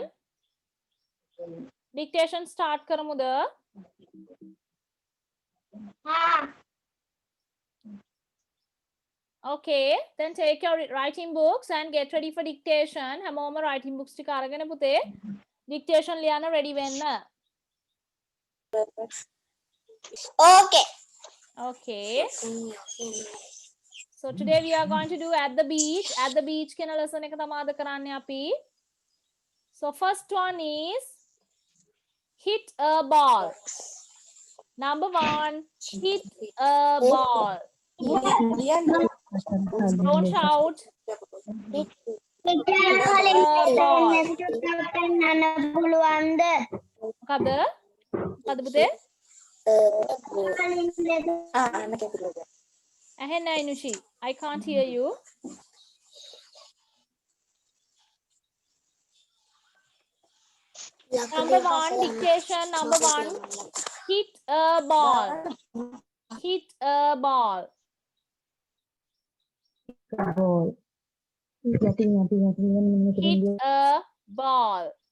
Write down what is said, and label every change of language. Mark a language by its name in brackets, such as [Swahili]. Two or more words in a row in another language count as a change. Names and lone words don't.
[Sinhala] Dictation start කරමුද? [English] Okay, then take your writing books and get ready for dictation. [Sinhala] හැමෝම [English] writing books [Sinhala] ටික අරගෙන පුතේ dictation ලියන්න ready වෙන්න. [English] Okay. Okay. So today we are going to do at the beach. At the beach [Sinhala] කියන lesson එක තමයි අද කරන්නේ අපි. [English] So first one is hit a ball. Number 1, hit a ball. Don't shout. [Sinhala] මොකද? මොකද පුතේ? ඇහෙන්නේ නැහැ නුෂි. [English] I can't hear you. Number 1, dictation. Number 1, hit a ball. Hit a ball. Hit a ball.